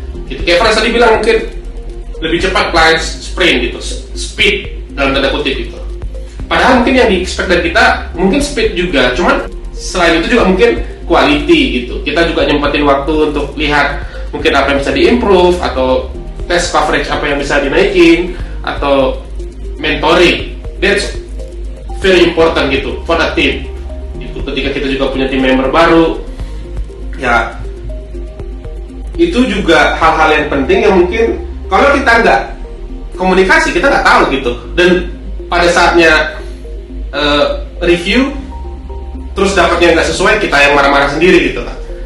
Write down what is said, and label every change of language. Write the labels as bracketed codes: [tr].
[id] Gitu kayak Frans tadi bilang mungkin lebih cepat client sprint gitu, speed dalam tanda kutip gitu. Padahal mungkin yang [en] di-expect [id] dari kita mungkin speed juga, cuman selain itu juga mungkin quality gitu. Kita juga nyempetin waktu untuk lihat mungkin apa yang bisa [en] di-improve [id] atau [en] test coverage [id] apa yang bisa dinaikin atau mentoring. [en] That's very important [id] gitu [en] for the team. [id] Itu ketika kita juga punya team member baru, ya itu juga hal-hal yang penting yang mungkin kalau kita nggak komunikasi kita nggak tahu gitu. Dan pada saatnya review terus dapatnya nggak sesuai, kita yang marah-marah sendiri gitu kan.